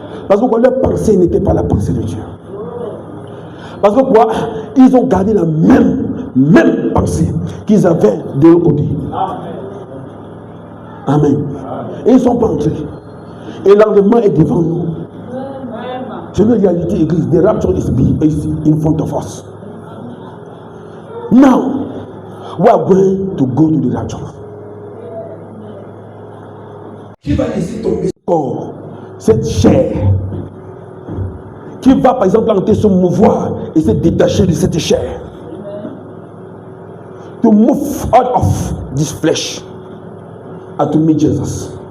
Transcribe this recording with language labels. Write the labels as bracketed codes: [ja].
[fr] Parce que leur pensée n'était pas la pensée de Dieu. Parce que quoi? Ils ont gardé la même pensée qu'ils avaient de l'autre côté. Amen. Et ils ne sont pas entrés. Et l'endemain est devant nous. C'est une réalité église. [en] The rapture is in front of us. Now, we are going to go to the rapture. [fr] Qui va laisser tomber ce corps, cette chair, qui va par exemple tenter se mouvoir et se détacher de cette chair. [en] To move out of this flesh and to meet Jesus.